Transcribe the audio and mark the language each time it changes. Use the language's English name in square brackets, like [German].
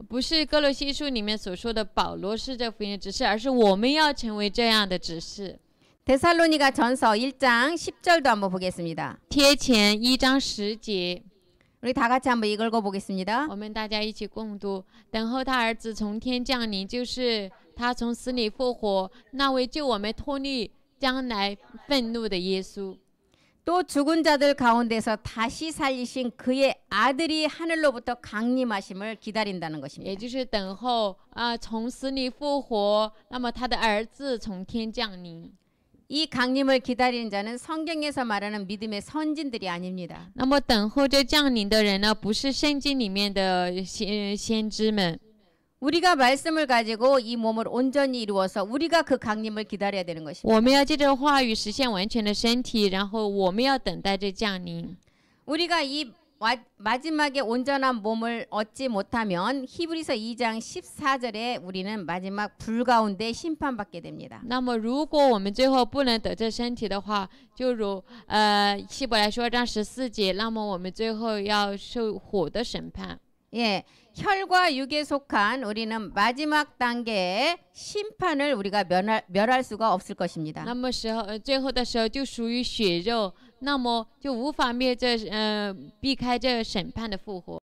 [Chinese] 不是哥罗西书里面所说的保罗是这福音的执事，而是我们要成为这样的执事。 [Korean] 데살로니가 전서 1장 10절도 한번 보겠습니다. [Chinese] 帖前1章10节， [Korean] 우리 다 같이 한번 읽어보겠습니다. [Chinese] 我们大家一起共读：等候他儿子从天降临，就是他从死里复活，那位救我们脱离将来愤怒的耶稣。 [Korean] 또 죽은 자들 가운데서 다시 살리신 그의 아들이 하늘로부터 강림하심을 기다린다는 [Chinese] 也 [Korean] 것입니다. [Chinese] 就是等候从死里复活，那么他的儿子从天降临。 [Korean] 이 강림을 기다리는 자는 성경에서 말하는 믿음의 선진들이 아닙니다. [Chinese] 那么等候这降临的人呢，不是圣经里面的先知们。 [Korean] 우리가 말씀을 가지고 이 몸을 온전히 이루어서 우리가 그 강림을 기다려야 되는 것입니다. [Chinese] 我们要借着话语实现完全的身体，然后我们要等待这降临。 [Korean] 우리가 이 마지막에 온전한 몸을 얻지 못하면 히브리서 2장 14절에 우리는 마지막 불 가운데 심판받게 됩니다. [Chinese] 那么如果我们最后不能得这身体的话，就如希伯来说章14节，那么我们最后要受火的审判。 [Korean] 예, 혈과 육에 속한 우리는 마지막 단계의 심판을 우리가 멸할 수가 없을 것입니다. [Chinese] 那么最后的时候就属于血肉，那么就无法避开这审判的复活。